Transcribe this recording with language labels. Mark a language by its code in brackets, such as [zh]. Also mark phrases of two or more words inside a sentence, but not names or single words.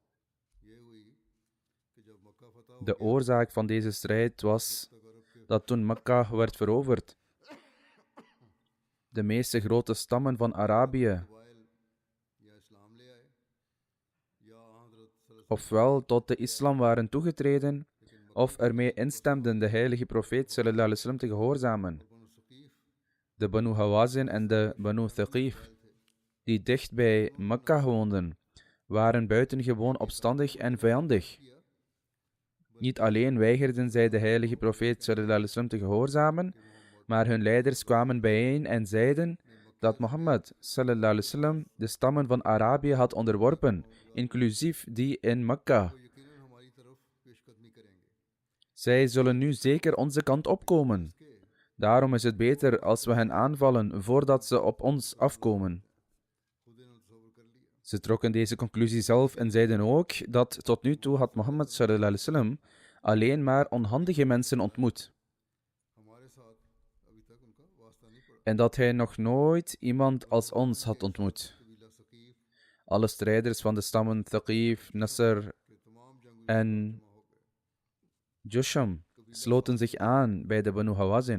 [nl] De oorzaak van deze strijd was dat toen Mekka werd veroverd, de meeste grote stammen van Arabië ofwel tot de islam waren toegetreden, of ermee instemden de heilige profeet [ar] صلى الله عليه وسلم [nl] te gehoorzamen. de Banu Hawazin en de Banu Thaqif, die dicht bij Mekka woonden, waren buitengewoon opstandig en vijandig. Niet alleen weigerden zij de heilige profeet [ar] صلى الله عليه وسلم [nl] te gehoorzamen, maar hun leiders kwamen bijeen en zeiden dat Mohammed [ar] صلى الله عليه وسلم [nl] de stammen van Arabië had onderworpen, inclusief die in Mekka. Zij zullen nu zeker onze kant opkomen. Daarom is het beter als we hen aanvallen voordat ze op ons afkomen. Ze trokken deze conclusie zelf en zeiden ook dat tot nu toe had Mohammed [ar] صلى الله عليه وسلم [nl] alleen maar onhandige mensen ontmoet. En dat hij nog nooit iemand als ons had ontmoet. Alle strijders van de stammen Thaqif, Nasr en Jusham sloten zich aan bij de Banu Hawazin.